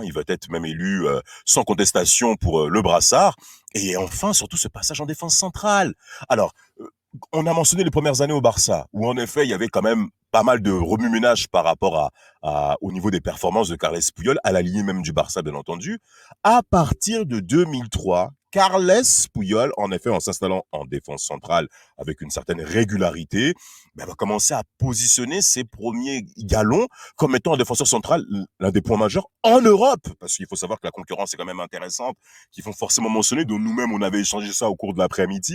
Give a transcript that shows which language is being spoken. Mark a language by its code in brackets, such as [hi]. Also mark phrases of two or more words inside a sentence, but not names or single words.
[fr] Il va être même élu sans contestation pour le brassard. Et enfin, surtout ce passage en défense centrale. Alors, on a mentionné les premières années au Barça, où en effet, il y avait quand même pas mal de remue-ménage par rapport au niveau des performances de Carles Puyol, à la lignée même du Barça, bien entendu. À partir de 2003, Carles Puyol, en effet, en s'installant en défense centrale avec une certaine régularité, va commencer à positionner ses premiers galons comme étant un défenseur central, l'un des points majeurs en Europe. Parce qu'il faut savoir que la concurrence est quand même intéressante, qu'il faut forcément mentionner, dont nous-mêmes, on avait échangé ça au cours de l'après-midi.